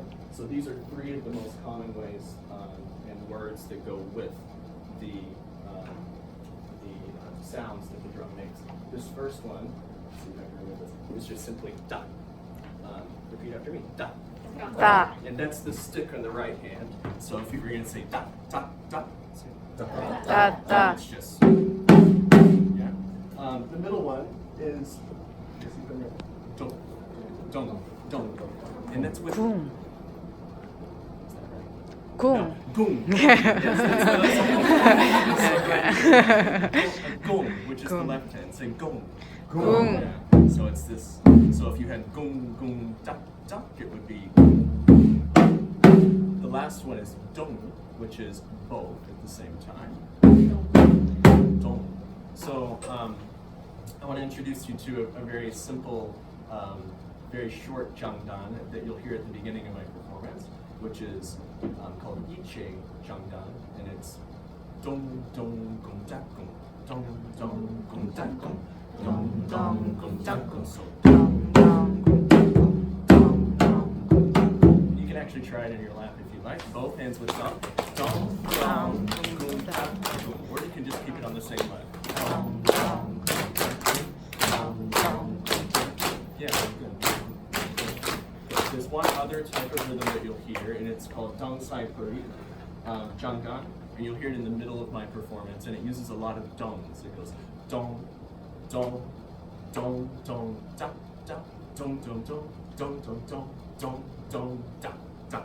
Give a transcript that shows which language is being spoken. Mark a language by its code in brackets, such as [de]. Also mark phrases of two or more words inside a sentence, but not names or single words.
[en] So these are three of the most common ways and words that go with the sounds that the drum makes. This first one, let's see if I can remember this, is just simply da. Repeat after me, da. Da. And that's the stick on the right hand. So if you were going to say da, da, da, say da, Da, da. it's just, yeah. The middle one is, dong, dong, dong, and that's with Gung. No, Gung. gung. Gung, which is the Gung. left hand. Say gung. Gung. Yeah. So it's this. So if you had gung, gung, duck, duck, it would be. The last one is dong, which is both at the same time. Dong. So I want to introduce you to a very simple, very short jangdan that you'll hear at the beginning of my performance, which is called Yiche Jangdan, and it's dong dong gong dak gong, dong dong gong dak gong, dong dong gong dak gong. So you can actually try it in your lap if you like. Both hands with dong, dong dong gong dak gong, or you can just keep it on the same leg. Dong dong gong dong dong. Yeah, good. There's one other type of rhythm that you'll hear, and it's called Dong Sai Puri, Jangdan, and you'll hear it in the middle of my performance, and it uses a lot of dongs. It goes dong, dong, dong, dong, da, da, dong, dong, dong, dong, dong, dong, dong, dong, da, da.